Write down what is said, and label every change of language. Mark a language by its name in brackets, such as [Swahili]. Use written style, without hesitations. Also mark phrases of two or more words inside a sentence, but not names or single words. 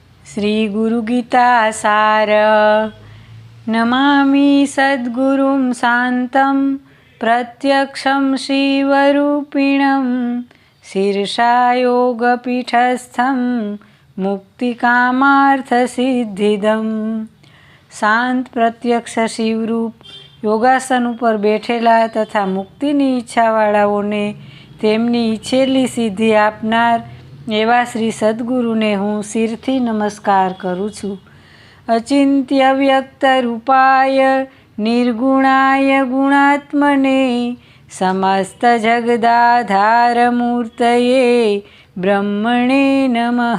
[Sanskrit] श्री गुरुगीता सार। नमामि सद्गुरुं शान्तं प्रत्यक्षं शिवरूपिणं शीर्षा योगपीठस्थं मुक्तिकामार्थसिद्धिदं। [Gujarati] શાંત પ્રત્યક્ષ શિવરૂપ યોગાસન ઉપર બેઠેલા તથા મુક્તિની ઈચ્છાવાળાઓને તેમની ઈચ્છેલી સિદ્ધિ આપનાર એવા શ્રી સદ્ગુરુને હું શિરથી નમસ્કાર કરું છું. [Sanskrit] અચિંત્ય વ્યક્ત રૂપાય નિર્ગુણાય ગુણાત્મને સમસ્ત જગદાધાર મૂર્તયે બ્રહ્મણે નમઃ.